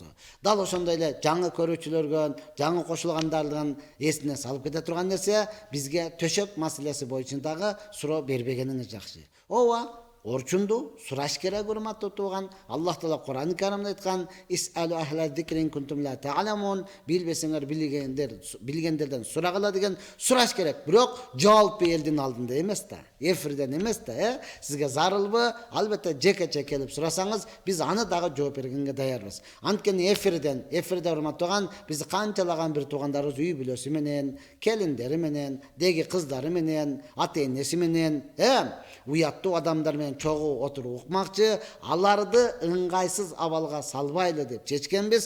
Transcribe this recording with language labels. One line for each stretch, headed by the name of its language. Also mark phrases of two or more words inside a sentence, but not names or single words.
Kyrgyz: Дал ошондой эле жаңы көрүүчүлөргө, жаңы кошулгандардын эсине салып кете турган нерсе, бизге төшөк маселеси боюнча дагы суроо бербегениңиз жакшы. Ооба, орчунду сураш керек, урматтуу тууган. Аллах Таала Кур'ан-ы Каримде айткан:
Arabic: "اسألوا أهل الذكر إن كنتم لا تعلمون",
Kyrgyz: билбесеңер билгендерден сурагыла деген сураш керек. Бирок жооп элдин алдында эмес да, эфирден эмес да, Сизге зарылбы? Албетте жекече келип сурасаңыз, биз аны дагы жооп бергенге даярбыз. Анткени эфирде урматтаган биз канчалаган бир туугандарыбыз үй бүлөсү менен, келиндери менен, деги кыздары менен, ата-энеси менен, уяттуу адамдар менен чогуу отуруп укмакчы, аларды ыңгайсыз абалга салбайлы деп чечкенбиз.